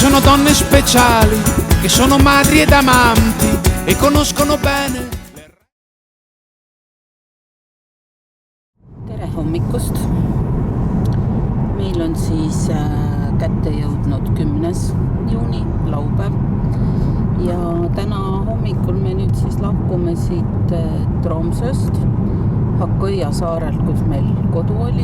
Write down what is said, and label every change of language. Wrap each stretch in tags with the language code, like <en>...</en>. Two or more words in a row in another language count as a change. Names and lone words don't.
<it>donne speciali che sono madri ed amanti e conoscono bene.</it> <et>Tere hommikust! Meil on siis kätte jõudnud 10. juuni, laupäev. Ja täna hommikul me nüüd siis lahkume siit Tromsøst, Hakõia saarelt, kus meil kodu oli.</et>